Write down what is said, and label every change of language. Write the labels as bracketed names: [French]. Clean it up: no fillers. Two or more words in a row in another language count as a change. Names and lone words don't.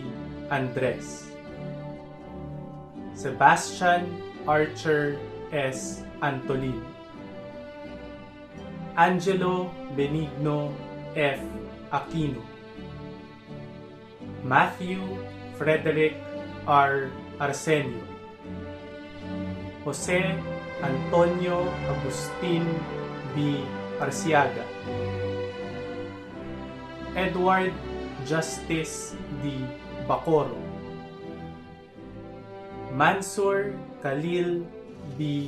[Filipino] Andres, Sebastian Archer S. Antolin, Angelo Benigno F. Aquino, Matthew Frederick R. Arsenio, Jose Antonio Agustin B. Arciaga, Edward Justice D. Bacoro, Mansur Khalil B.